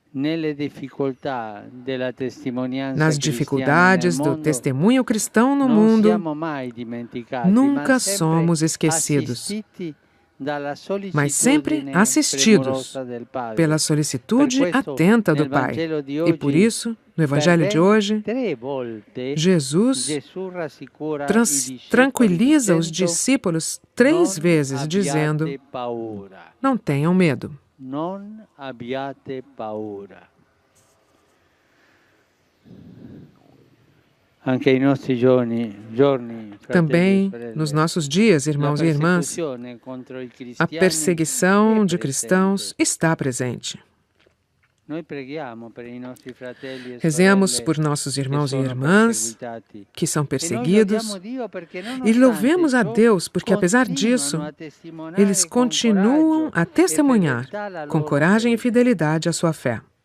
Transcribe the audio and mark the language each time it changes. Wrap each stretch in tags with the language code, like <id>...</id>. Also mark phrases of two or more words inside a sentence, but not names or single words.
<pt>nas dificuldades do testemunho cristão no mundo, nunca somos esquecidos, mas sempre assistidos pela solicitude atenta do Pai. E por isso, no Evangelho de hoje, Jesus tranquiliza os discípulos 3 vezes, dizendo: não tenham medo.</pt> <it>Non abbiate paura.</it> <pt>Também nos nossos dias, irmãos e irmãs, a perseguição de cristãos está presente. Rezemos por nossos irmãos e irmãs que são perseguidos e louvemos a Deus porque, apesar disso, eles continuam a testemunhar com coragem e fidelidade a sua fé.</pt>